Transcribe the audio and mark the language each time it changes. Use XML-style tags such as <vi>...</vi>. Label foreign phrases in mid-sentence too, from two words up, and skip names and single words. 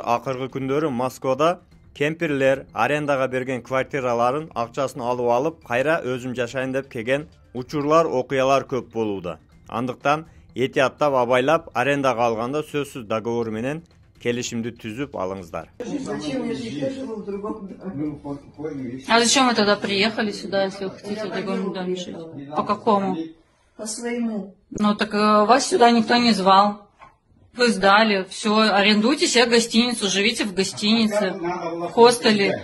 <ky>Акыркы күндөрү Москвада кемпирлер арендага берген квартираларын акчасын алып кайра өзүм жашайын деп келген учурлар, окуялар көп болууда. Андыктан этияттап, абайлап арендага алганда сөзсүз договор менен келишимди түзүп алыңыздар.</ky> <ru>Зачем я же живу в другом доме? А зачем вы тогда приехали сюда, если вы хотите в другом доме жить? По какому? По своему. Ну так вас сюда никто не звал. Вы сдали, все, арендуйте себе гостиницу, живите в гостинице, в хостеле.</ru>